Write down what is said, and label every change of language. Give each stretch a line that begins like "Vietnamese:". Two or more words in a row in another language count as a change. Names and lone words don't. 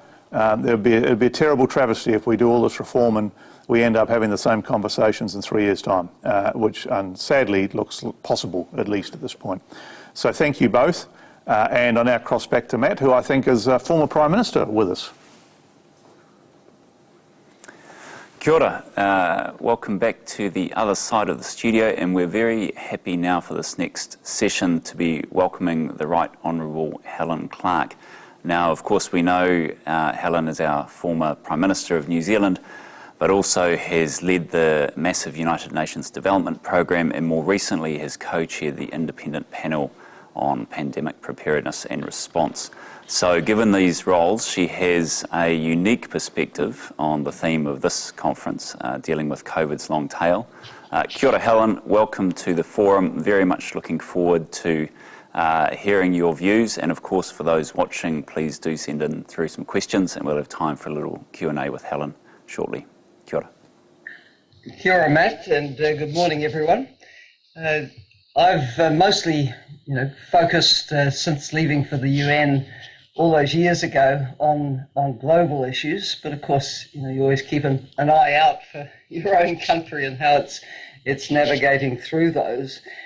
English: It'd be a terrible travesty if we do all this reform and we end up having the same conversations in 3 years' time, which sadly looks possible, at least at this point. So thank you both. And I now cross back to Matt, who I think is a former Prime Minister with us.
Māori: Kia ora.
English: Welcome back to the other side of the studio, and we're very happy now for this next session to be welcoming the Right Honourable Helen Clark. Now, of course, we know Helen is our former Prime Minister of New Zealand, but also has led the massive United Nations Development Programme and more recently has co-chaired the independent panel on pandemic preparedness and response. So given these roles, she has a unique perspective on the theme of this conference, dealing with COVID's long tail.
Māori: Kia ora,
English: Helen, welcome to the forum. Very much looking forward to hearing your views, and of course for those watching, please do send in through some questions and we'll have time for a little Q&A with Helen shortly.
Māori: Kia ora. Kia ora,
English: Matt, and good morning, everyone. I've mostly, focused since leaving for the UN all those years ago on global issues, but of course, you always keep an eye out for your own country and how it's navigating through those.